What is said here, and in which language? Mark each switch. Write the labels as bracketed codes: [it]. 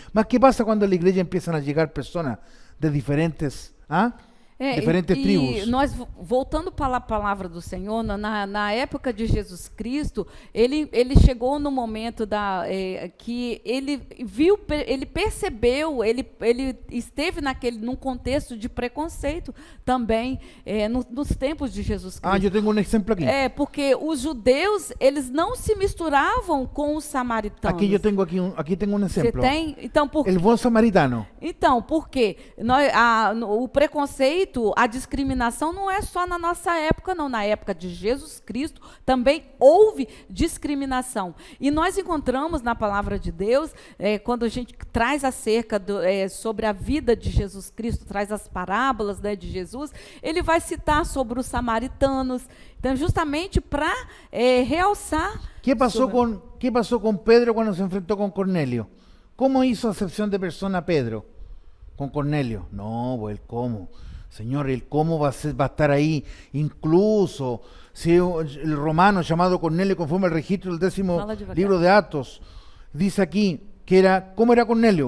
[es] Mas ¿qué pasa cuando en la iglesia empiezan a llegar personas de diferentes, diferentes tribos? [pt] E nós, voltando para a palavra do Senhor, na época de Jesus Cristo, ele chegou no momento que ele viu, ele percebeu, ele esteve num contexto de preconceito também, nos tempos de Jesus Cristo. Eu tenho um exemplo aqui. Porque os judeus, eles não se misturavam com os samaritanos. Aqui tenho um exemplo. Você tem? Então, El bom samaritano. Então, por quê? O preconceito, a discriminação não é só na nossa época, não. Na época de Jesus Cristo também houve discriminação. E nós encontramos na palavra de Deus, quando a gente traz acerca sobre a vida de Jesus Cristo, traz as parábolas, né, de Jesus, ele vai citar sobre os samaritanos. Então, justamente para realçar. [es] ¿Qué pasó con Pedro cuando se enfrentó con Cornelio? ¿Cómo hizo acepción de persona Pedro con Cornelio? No, pues el cómo. Señor, el cómo va a estar ahí. Incluso si el romano llamado Cornelio, conforme al registro del 10º libro de Atos, dice aquí ¿cómo era Cornelio?